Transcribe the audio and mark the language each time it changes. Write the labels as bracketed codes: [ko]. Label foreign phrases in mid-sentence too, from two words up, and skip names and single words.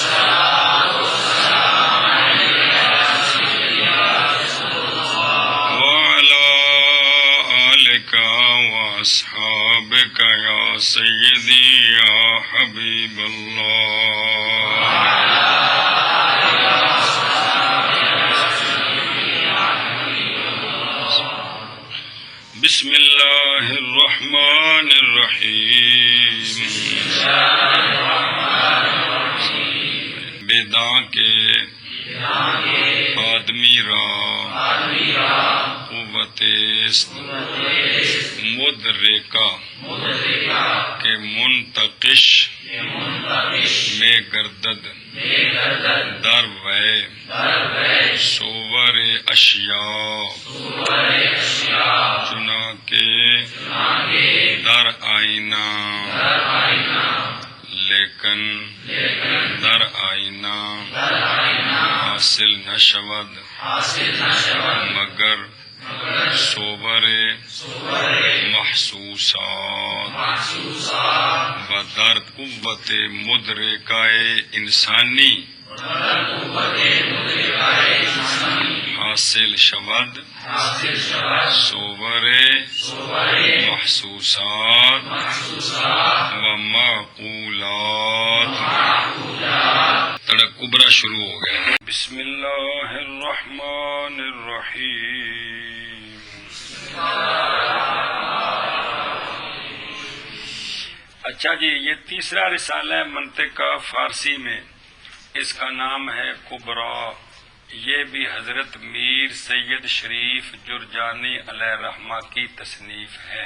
[ar] وعلى آلك وأصحابك يا سيدي يا حبيب الله بسم اللہ الرحمن الرحیم [fa] بیداں کے آدمی را قوت مدرکہ کے منتقش میں گردد در وے صور اشیاء چنانکہ در آئینہ لیکن در آئینہ حاصل نہ شود مگر صور محسوسات و در قوت مدرکہ انسانی حاصل شود صور محسوسات و معقولات [ur] تڑک کبرا شروع ہو گیا [ar] بسم اللہ الرحمن الرحیم [ur] اچھا جی یہ تیسرا رسالہ ہے منطق فارسی میں، اس کا نام ہے کبرا، یہ بھی حضرت میر سید شریف جرجانی علیہ رحمہ کی تصنیف ہے۔